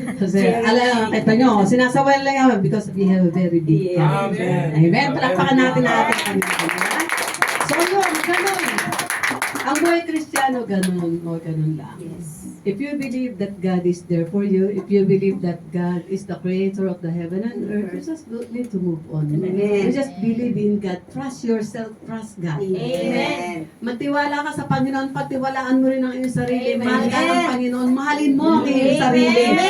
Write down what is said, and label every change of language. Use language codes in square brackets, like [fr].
[tl] Kasi kita nyo, sinasaway lang yan [en] because we have a very big God. Amen. [tl] Palakpakan natin ang ating Panginoon. So yun, ganun. Ang buhay Kristiyano, ganun lang. [en] If you believe that God is there for you, if you believe that God is the creator of the heaven and earth, you just need to move on. You just believe in God. Trust yourself, trust God. Amen. [tl] Magtiwala ka sa Panginoon, pagtiwalaan mo rin ang iyong sarili. Mahal ka ng Panginoon, mahalin mo ang iyong sarili.